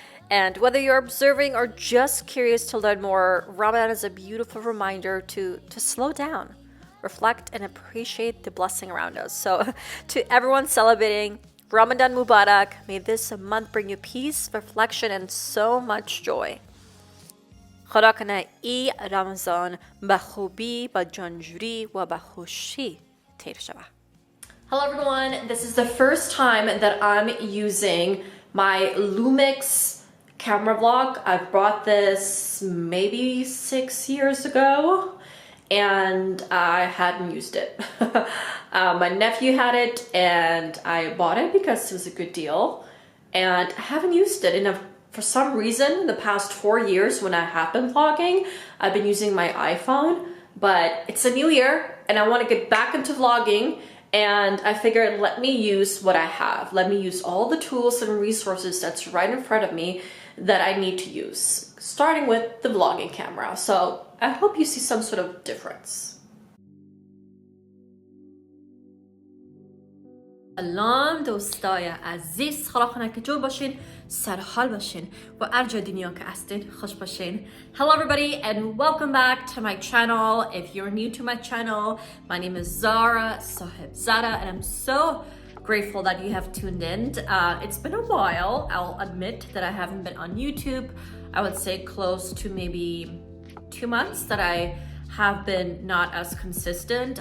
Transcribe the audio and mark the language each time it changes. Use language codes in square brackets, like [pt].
[en] And whether you're observing or just curious to learn more, Ramadan is a beautiful reminder to slow down, reflect, and appreciate the blessing around us. So to everyone celebrating Ramadan Mubarak, may this month bring you peace, reflection, and so much joy. [fa] خدا کنه ای رمضان به خوبی با جانجوری و به خوشی تیر شود. [en] Hello everyone, this is the first time that I'm using my Lumix camera vlog. I bought this maybe 6 years ago and I hadn't used it. My nephew had it and I bought it because it was a good deal and I haven't used it in for some reason, the past 4 years when I have been vlogging, I've been using my iPhone, but it's a new year and I want to get back into vlogging and I figured let me use what I have. Let me use all the tools and resources that's right in front of me that I need to use, starting with the vlogging camera. So I hope you see some sort of difference. [fa] سلام دوستای عزیز خدا کنه که جور باشین سر حال باشین و هر جای دنیا که هستین خوش باشین. [en] Hello everybody and welcome back to my channel. If you're new to my channel, my name is Zara Sahibzada and I'm so grateful that you have tuned in. It's been a while, I'll admit that I haven't been on YouTube. I would say close to maybe 2 months that I have been not as consistent.